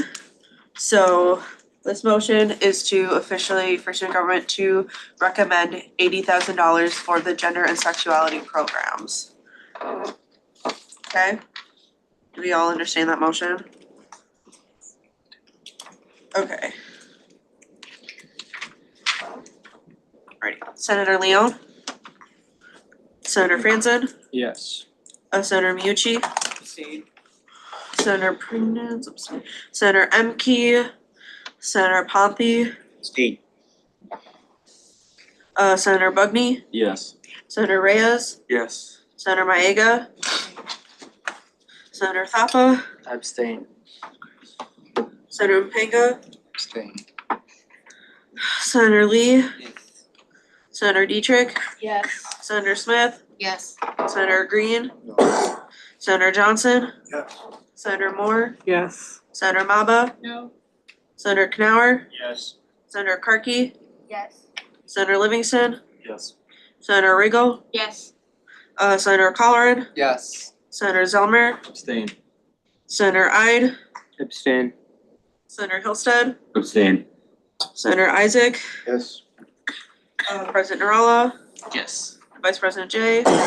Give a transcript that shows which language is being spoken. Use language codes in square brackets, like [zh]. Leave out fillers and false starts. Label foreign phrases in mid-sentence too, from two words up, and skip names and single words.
[en] So this motion is to officially for student government to recommend $80,000 for the gender and sexuality programs. Okay? Do we all understand that motion? Okay. Alrighty, Senator Leon. Senator Franzen. Yes. Senator Miyuchi. Senator Prince, Senator Emke, Senator Pompey, Abstain. Senator Bugney, Yes. Senator Reyes, Yes. Senator Maega, Senator Thapa, Abstain. Senator Mpenga, Abstain. Senator Lee, Senator Dietrich, Yes. Senator Smith, Yes. Senator Green, Senator Johnson, Yes. Senator Moore, Yes. Senator Maba, No. Senator Knauer, Yes. Senator Karki, Yes. Senator Livingston, Yes. Senator Riggle, Yes. Senator Colleran, Yes. Senator Zelmer, Abstain. Senator Ide, Abstain. Senator Hillstead, Abstain. Senator Isaac, Yes. President Narala, Yes. Vice President Jay.